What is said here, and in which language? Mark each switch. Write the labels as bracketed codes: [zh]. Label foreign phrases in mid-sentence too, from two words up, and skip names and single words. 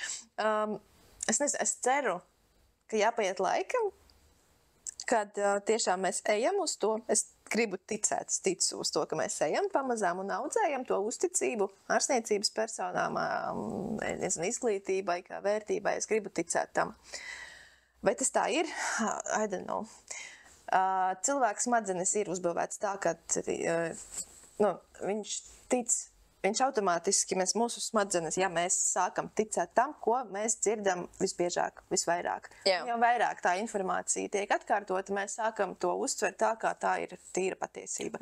[lv] Es nezinu, es ceru, ka jāpaiet laikam, kad tiešām mēs ejam uz to. Es gribu ticēt, es ticu uz to, ka mēs ejam pamazām un audzējam to uzticību ārstniecības personām, izglītībai, kā vērtībai. Es gribu ticēt tam. Vai tas tā ir? [en] I don't know. [lv] Cilvēks smadzenes ir uzbūvēts tā, ka viņš tic, viņš automātiski, mūsu smadzenes, ja mēs sākam ticēt tam, ko mēs dzirdam visbiežāk, visvairāk. Jo vairāk tā informācija tiek atkārtota, mēs sākam to uztvert tā, kā tā ir tīra patiesība.